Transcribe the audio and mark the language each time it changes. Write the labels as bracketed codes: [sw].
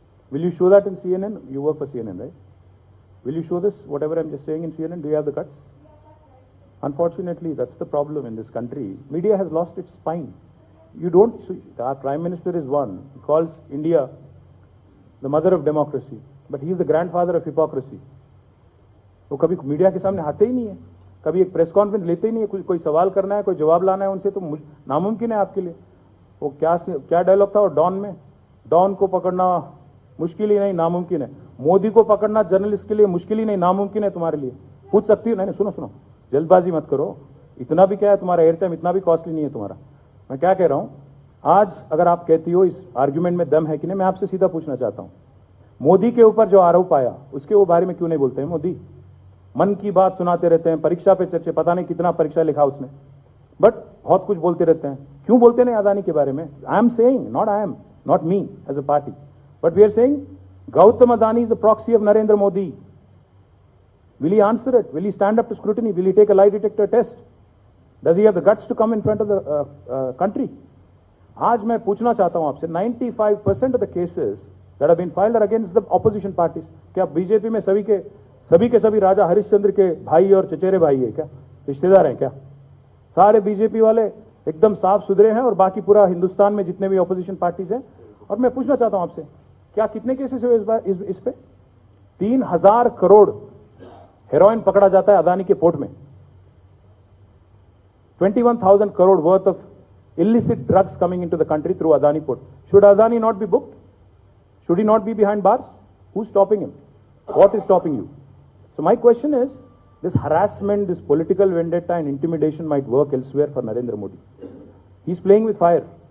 [en] Will you show that in CNN? You work for CNN, right? Will you show this, whatever I'm just saying, in CNN? Do you have the guts? Unfortunately, that's the problem in this country. Media has lost its spine. You don't, our Prime Minister is one. He calls India the mother of democracy, but he is the grandfather of hypocrisy. [hi] वो कभी media के सामने आते ही नहीं है, कभी एक press conference लेते ही नहीं है. कोई सवाल करना है, कोई जवाब लाना है उनसे, तो नामुमकिन है आपके लिए. वो क्या डायलॉग था वो डॉन में? डॉन को पकड़ना मुश्किल ही नहीं, नामुमकिन है. मोदी को पकड़ना जर्नलिस्ट के लिए मुश्किल ही नहीं, नामुमकिन है तुम्हारे लिए. पूछ सकती हो? नहीं, सुनो, जल्दबाजी मत करो. इतना भी क्या है तुम्हारा एयरटाइम, इतना भी कॉस्टली नहीं है तुम्हारा. मैं क्या कह रहा हूं, आज अगर आप कहती हो इस आर्ग्यूमेंट में दम है कि नहीं, मैं आपसे सीधा पूछना चाहता हूं, मोदी के ऊपर जो आरोप आया उसके वो बारे में क्यों नहीं बोलते हैं? मोदी मन की बात सुनाते रहते हैं, परीक्षा पे चर्चे, पता नहीं कितना परीक्षा लिखा उसने, बट बहुत कुछ बोलते रहते हैं, क्यों बोलते नहीं अदानी के बारे में? [en] I am saying, not me as a party, but we are saying Gautam Adani is the proxy of Narendra Modi. Will he answer it? Will he stand up to scrutiny? Will he take a lie detector test? Does he have the guts to come in front of the country? [hi] आज मैं पूछना चाहता हूं आपसे, [en] 95% of the cases that have been filed are against the opposition parties. [hi] क्या BJP में सभी के सभी राजा हरिश्चंद्र के भाई और चचेरे भाई है क्या? रिश्तेदार हैं क्या? सारे बीजेपी वाले एकदम साफ सुथरे हैं और बाकी पूरा हिंदुस्तान में जितने भी ऑपोजिशन पार्टीज हैं. और मैं पूछना चाहता हूं आपसे, क्या कितने केसेस हुए इस बार इस पे? 3,000 करोड़ हेरोइन पकड़ा जाता है अदानी के पोर्ट में. [en] 21,000 crore worth of illicit drugs coming into the country through Adani port. Should Adani not be booked? Should he not be behind bars? Who's stopping him? What is stopping you? So my question is, this harassment, this political vendetta and intimidation might work elsewhere for Narendra Modi. He's playing with fire.